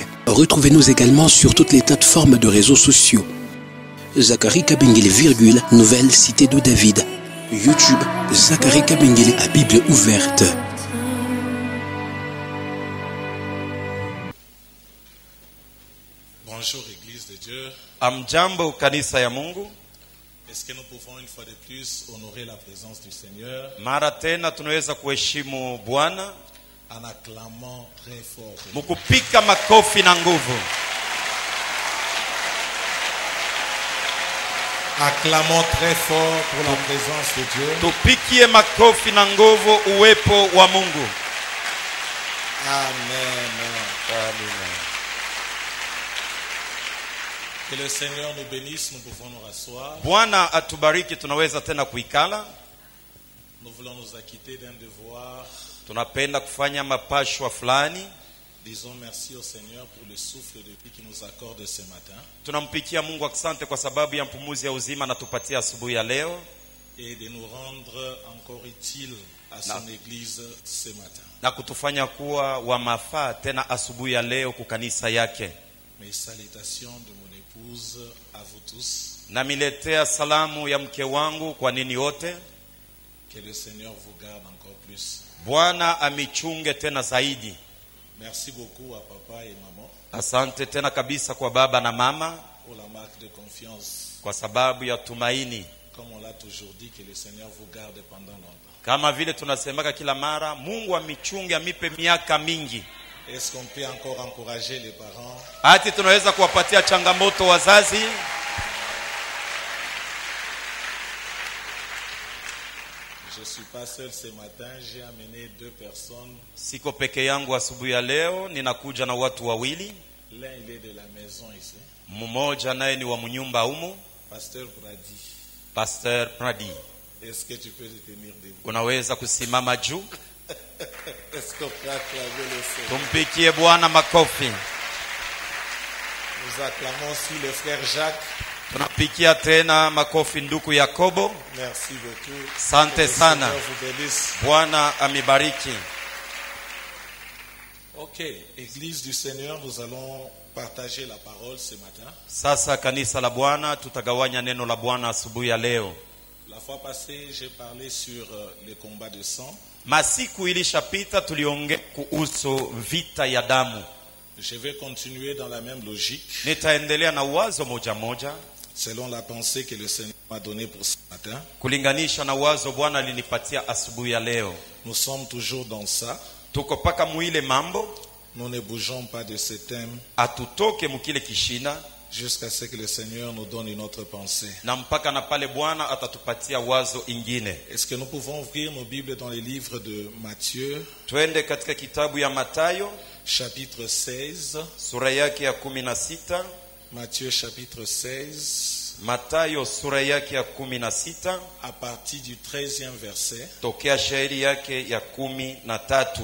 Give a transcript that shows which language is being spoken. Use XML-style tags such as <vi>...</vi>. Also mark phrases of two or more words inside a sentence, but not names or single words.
<fr>Retrouvez-nous également sur toutes les plateformes de réseaux sociaux. Zacharie Kabengele, Nouvelle Cité de David. YouTube, Zacharie Kabengele à Bible ouverte. Bonjour Église de Dieu.</fr> <sw>Amjambo kanisa ya Mungu.</sw> <fr>Est-ce que nous pouvons une fois de plus honorer la présence du Seigneur</fr> <sw>Mara tena tunaweza kuheshimu Bwana</sw> <fr>en acclamant très fort.</fr> <sw>mukupika makofi na nguvu.</sw> <fr>Acclamons très fort pour la présence de Dieu.</fr> <sw>Tupikie makofi na nguvu uwepo wa Mungu.</sw> <fr>Amen.</fr> <sw>Amen.</sw> <fr>Que le Seigneur nous bénisse, nous pouvons nous rasseoir.</fr> <sw>Bwana atubariki, tunaweza tena kuikala.</sw> <fr>Nous voulons nous acquitter d'un devoir.</fr> <sw>Tunapenda kufanya mapashwa fulani.</sw> <fr>Disons merci au Seigneur pour le souffle de vie qu'il nous accorde ce matin.</fr> <sw>Tunampikia Mungu asante kwa sababu ya mpumuzi ya uzima anatupatia asubuhi ya leo.</sw> <fr>Et de nous rendre encore utile à son église ce matin.</fr> <sw>Na kutufanya kuwa wa mafaa tena asubuhi ya leo kukanisa yake.</sw> <fr>Mes salutations de mon épouse à vous tous.</fr> <sw>Na miletea salamu ya mke wangu kwa nini wote.</sw> <fr>Que le Seigneur vous garde encore plus.</fr> <sw>Bwana amichunge tena zaidi.</sw> <fr>Merci beaucoup à papa et maman.</fr> <sw>Asante tena kabisa kwa baba na mama.</sw> <fr>Pour la marque de confiance.</fr> <sw>Kwa sababu ya tumaini.</sw> <fr>Comme on l'a toujours dit, que le Seigneur vous garde pendant longtemps.</fr> <sw>Kama vile tunasemaka kila mara, Mungu amichunge amipe miaka mingi.</sw> <fr>Est-ce qu'on peut encore encourager les parents?</fr> <sw>Hati tunaweza kuwapatia changamoto wazazi.</sw> <fr>Je suis pas seul ce matin, j'ai amené 2 personnes.</fr> <sw>Siko peke yangu asubuhi ya leo, ninakuja na watu wawili.</sw> <fr>L'un il est de la maison ici.</fr> <sw>Mmoja naye ni wa mnyumba humu.</sw> <fr>Pasteur Brady.</fr> <sw>Pasteur Pradi.</sw> <fr>Est-ce que tu peux te tenir debout?</fr> <sw>Unaweza kusimama juu?</sw> <fr>Est-ce qu'on peut acclamer le Seigneur?</fr> <sw>Tumpikie Bwana makofi.</sw> <fr>Nous acclamons aussi le frère Jacques.</fr> <sw>Tunapikia tena makofi ndugu Yakobo.</sw> <fr>Merci beaucoup.</fr> <sw>Sante sana.</sw> <fr>Que le Seigneur vous bénisse.</fr> <sw>Bwana amibariki.</sw> <fr>Ok, Église du Seigneur, nous allons partager la parole ce matin.</fr> <sw>Sasa kanisa la Bwana tutagawanya neno la Bwana asubuhi ya leo.</sw> <fr>La fois passée, j'ai parlé sur les combats de sang.</fr> <sw>Masiku ilishapita tuliongea kuhusu vita ya damu.</sw> <fr>Je vais continuer dans la même logique.</fr> <sw>Nitaendelea na wazo moja moja</sw> <fr>selon la pensée que le Seigneur m'a donnée pour ce matin.</fr> <sw>Kulinganisha na wazo Bwana alinipatia asubuhi ya leo.</sw> <fr>Nous sommes toujours dans ça.</fr> <sw>Tuko paka muile mambo.</sw> <fr>Nous ne bougeons pas de ce thème.</fr> <sw>Atutoke mukile kishina</sw> <fr>jusqu'à ce que le Seigneur nous donne une autre pensée.</fr> <sw>Na mpaka na pale Bwana atatupatia wazo ingine.</sw> <fr>Est-ce que nous pouvons ouvrir nos Bibles dans les livres de Matthieu?</fr> <sw>Twende katika kitabu ya Mathayo</sw> <fr>chapitre 16.</fr> <sw>Sura yake ya 16.</sw> <fr>Matthieu chapitre 16.</fr> <sw>Mathayo sura yake ya 16.</sw> <fr>À partir du 13e verset.</fr> <sw>Tokea shairi yake ya 13</sw>